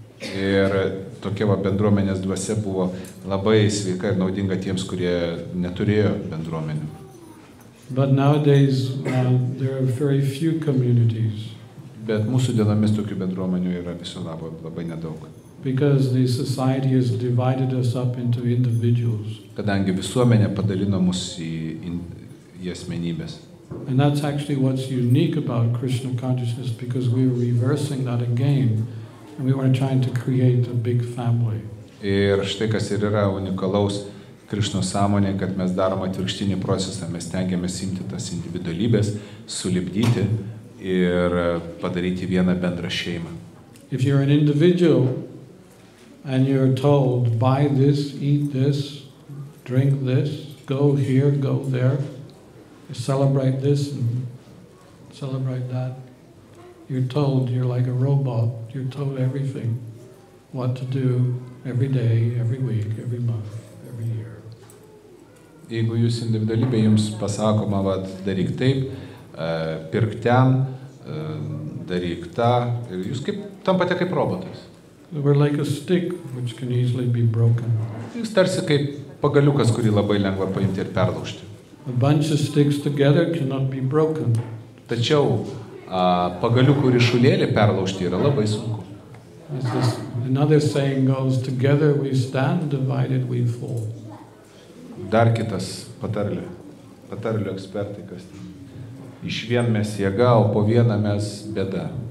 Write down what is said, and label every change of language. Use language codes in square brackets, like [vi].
[lt] Ir tokia bendruomenės dvasia buvo labai sveika ir naudinga tiems, kurie neturėjo bendruomenių. [en] But nowadays there are very few communities. [lt] Bet mūsų dienomis tokių bendruomenių yra viso labo labai nedaug. [en] Because the society has divided us up into individuals. [lt] Kadangi visuomenė padalino mus į asmenybės. [en] And that's actually what's unique about Krishna consciousness, because we're reversing that again, and we are trying to create a big family. [lt] Ir štai kas ir yra unikalaus Krišnos sąmonė, kad mes darom atvirkštinį procesą, mes tengiamės imti tas individualybės, sulipdyti ir padaryti vieną bendrą šeimą. [en] If you're an individual and you're told, buy this, eat this, drink this, go here, go there, celebrate this and celebrate that, you're told you're like a robot, you're told everything, what to do every day, every week, every month, every year. [lt] Jeigu jūs individualybė jums pasakoma, vat, daryk taip, pirk ten, daryk tą, ir jūs kaip, tampate kaip robotas. [en] We're like a stick which can easily be broken. [lt] Jūs tarsi kaip pagaliukas, kurį labai lengva paimti ir perlaužti. [en] A bunch of sticks together cannot be broken. [lt] Tačiau pagaliukų ryšulėlį perlaužti yra labai sunku. [en] Another saying goes, together we stand, divided we fall. [lt] Dar kitas patarlių ekspertai, kas ten. Iš vien mes jėga, o po vieną mes bėda.